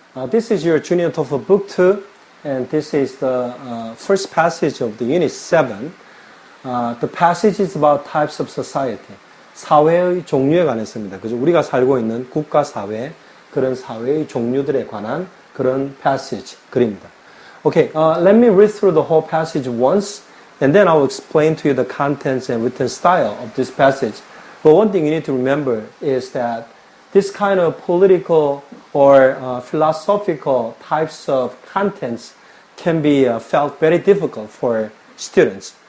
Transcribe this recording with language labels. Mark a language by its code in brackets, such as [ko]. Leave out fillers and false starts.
[en] This is your Junior TOEFL Book 2 and this is the first passage of the Unit 7. The passage is about types of society. [ko] 사회의 종류에 관해서입니다. 그죠? 우리가 살고 있는 국가 사회, 그런 사회의 종류들에 관한 그런 passage, 글입니다. [en] Okay, let me read through the whole passage once and then I'll explain to you the contents and written style of this passage. But one thing you need to remember is that this kind of political or philosophical types of contents can be felt very difficult for students.